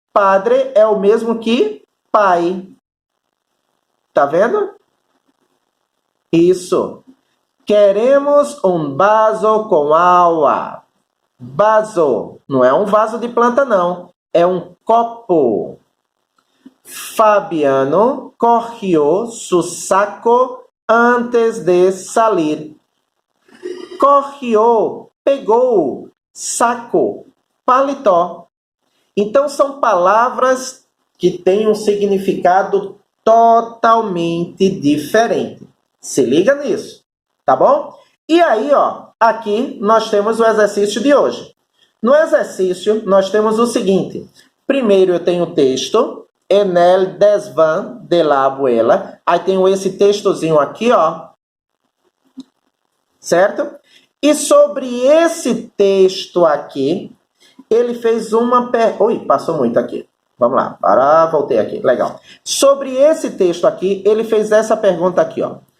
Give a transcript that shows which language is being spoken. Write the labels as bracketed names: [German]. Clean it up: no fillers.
[Portuguese] Padre é o mesmo que pai. Tá vendo? Isso. [Spanish] Queremos um vaso com água. [Portuguese] Vaso. Não é um vaso de planta, não. É um copo. [Spanish] Fabiano corrió su saco antes de salir. [Portuguese] Corrió, pegou. Saco, paletó. Então, são palavras que têm um significado totalmente diferente. Se liga nisso, tá bom? E aí, ó, aqui nós temos o exercício de hoje. No exercício, nós temos o seguinte. Primeiro, eu tenho o texto. [Spanish] En el desván de la abuela. [Portuguese] Aí tenho esse textozinho aqui, ó. Certo? E sobre esse texto aqui, ele fez uma... Ui, passou muito aqui. Vamos lá. Voltei aqui. Legal. Sobre esse texto aqui, ele fez essa pergunta aqui, ó.